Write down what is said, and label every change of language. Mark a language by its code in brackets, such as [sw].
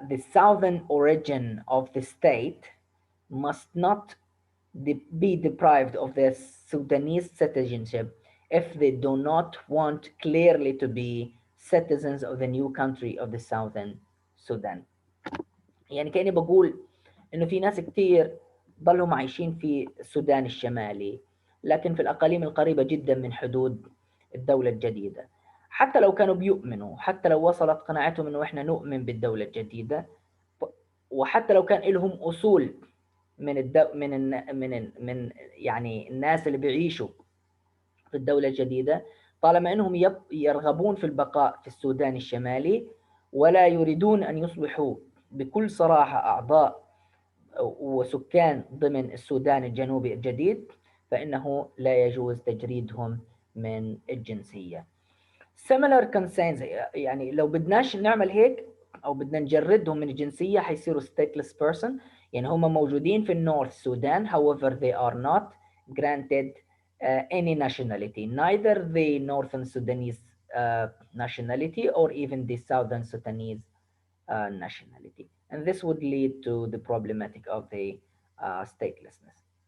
[en] southern origin of the state, must not be deprived of their Sudanese citizenship if they do not want clearly to be citizens of the new country of the southern Sudan. [ar] يعني كأني بقول إنه في ناس كتير ضلهم عايشين في السودان الشمالي، لكن في الأقاليم القريبة جدا من حدود الدولة الجديدة، حتى لو كانوا بيؤمنوا، حتى لو وصلت قناعتهم إنه إحنا نؤمن بالدولة الجديدة، وحتى لو كان لهم أصول من من يعني الناس اللي بيعيشوا في الدولة الجديدة، طالما أنهم يرغبون في البقاء في السودان الشمالي ولا يريدون أن يصبحوا بكل صراحة أعضاء وسكان ضمن السودان الجنوبي الجديد، فإنه لا يجوز تجريدهم من الجنسية. [en] similar concerns، [ar] يعني لو بدناش نعمل هيك او بدنا نجردهم من الجنسيه حيصيروا [en] stateless person. [ar] يعني هم موجودين في النورث سودان، [en] however they are not granted any nationality, neither the northern Sudanese nationality or even the southern Sudanese nationality, and this would lead to the problematic of the statelessness.